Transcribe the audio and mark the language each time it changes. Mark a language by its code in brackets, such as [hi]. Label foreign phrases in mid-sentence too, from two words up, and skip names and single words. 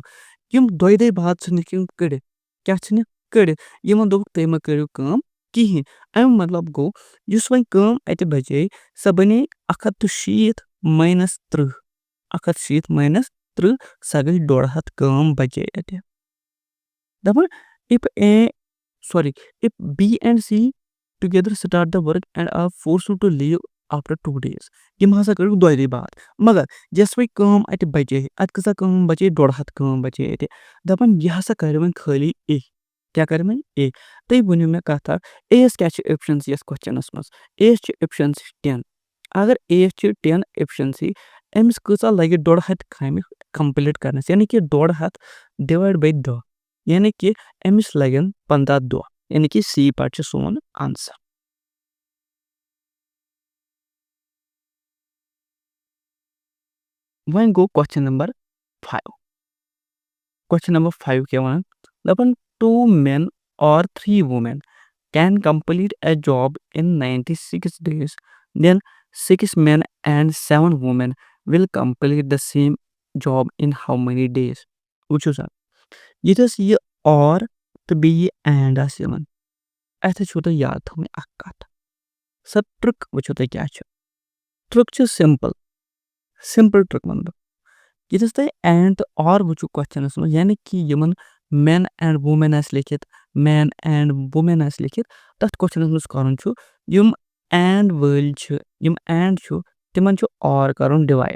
[ks] یِم 2 دۄہہِ بعد ژھٕنِکھ یِم کٔڑِتھ کیاہ ژھٕنِکھ کٔڑِتھ یِمن دوٚپُکھ تُہۍ مہ کٔرِو کٲم کِہیٖنۍ. اَمیُک مطلب گوٚو یُس وۄنۍ کٲم اَتہِ بچے سۄ بنے 160 ماینس 30. 160 ماینس 30 سۄ گٔے 150 کٲم بچے اَتہِ. دَپان [en] if B and C together start the work and are forced to leave after 2 days. [ks] یِم ہسا کٔرٕکھ دۄیہِ دۄہہِ بعد. مگر یۄس وۄنۍ کٲم اَتہِ بچے اَتہِ کۭژاہ کٲم بچے 150 کٲم بچے اَتہِ. دَپان یہِ ہسا کرِ وۄنۍ خٲلی A. کیاہ کرِ وۄنۍ A. تُہۍ ؤنِو مےٚ کَتھ اکھ A یس کیاہ چھِ ایفشنسی یَتھ کوسچنس منٛز. A یس چھِ ایفشنسی 10. اگر A یس چھِ 10 ایفشنسی أمِس کۭژاہ لگہِ 150 کامہِ کمپلیٖٹ کرنس یعنی کہِ 150 [en] divide by [ks] 10 یعنی کہِ أمِس لگن 15 دۄہ. یعنی کہِ C پارٹ چھُ سون آنسر. وۄنۍ گوٚو [en] question number 5. question number 5 [ks] کیاہ وَنان دَپان [en] 2 men or 3 women can complete a job in 96 days. Then 6 men and 7 women will complete the same job in how many days? [ks] وٕچھِو سا ییٚتٮ۪س یہِ اور تہٕ بیٚیہِ یہِ اینڈ آسہِ یِوان اَتھٮ۪تھ چھُو تۄہہِ یاد تھاوٕنۍ اکھ کَتھ. سۄ ٹرک وٕچھِو تُہۍ کیاہ چھِ. ٹرک چھِ [en] simple trick [ks] وَنہٕ بہٕ. ییٚتٮ۪س تۄہہِ اینڈ تہٕ اور وٕچھِو کوسچنس منٛز یعنی کہِ یِمن [en] men and women [ks] آسہِ لیکھِتھ [en] men and women [ks] آسہِ لیکھِتھ تَتھ کوسچنس منٛز کَرُن چھُ یِم اینڈ وٲلۍ چھِ یِم اینڈ چھُ تِمن چھُ اور کَرُن ڈِوایڈ.